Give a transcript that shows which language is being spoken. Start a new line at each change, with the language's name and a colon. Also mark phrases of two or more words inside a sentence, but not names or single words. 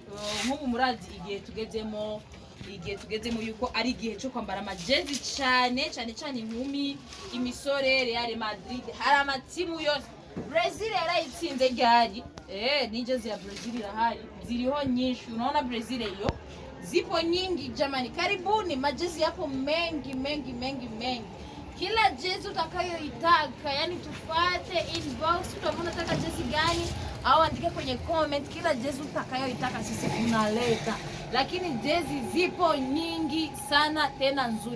Rundi: Nk'ubu murazi igihe tugezemo yuko ari igihe cyo kwambara amajezi cyane inkumi imisore Real Madrid hari amatimu yose. Brazil yarayitsinze ryari n'ijezi ya Brazil irahari ziriho nyinshi.
Swahili: Unaona Brazil hiyo zipo nyingi jamani. Karibuni, majezi yapo mengi. Kila jezi utakayoitaka, yani tufate inbox, utaona unataka jezi gani au andika kwenye comment. Kila jezi utakayoitaka sisi tunaleta, lakini jezi zipo nyingi sana tena nzuri.